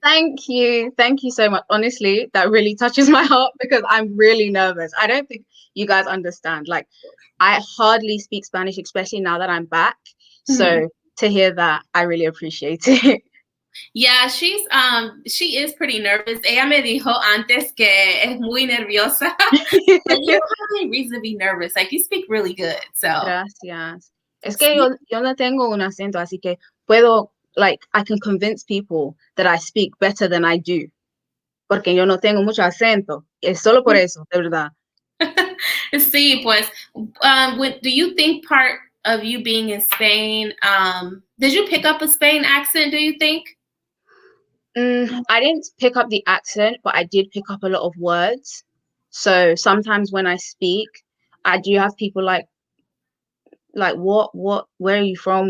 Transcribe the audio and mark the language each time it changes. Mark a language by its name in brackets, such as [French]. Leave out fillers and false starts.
[English] Thank you so much. Honestly, that really touches my heart because I'm really nervous. I don't think you guys understand. Like, I hardly speak Spanish, especially now that I'm back. So to hear that, I really appreciate it. Yeah, she is pretty nervous. [Spanish] Ella me dijo antes que es muy nerviosa. [English] But you don't have any reason to be nervous. Like, you speak really good. So [Spanish] gracias. Es que yo no tengo un acento, así que [English] I can convince people that I speak better than I do. [Spanish] Porque yo no tengo mucho acento. Es solo por eso, de verdad. [English] Sí, pues, do you think part of you being in Spain, did you pick up a Spain accent, do you think? I didn't pick up the accent, but I did pick up a lot of words. So sometimes when I speak, I do have people like what, where are you from?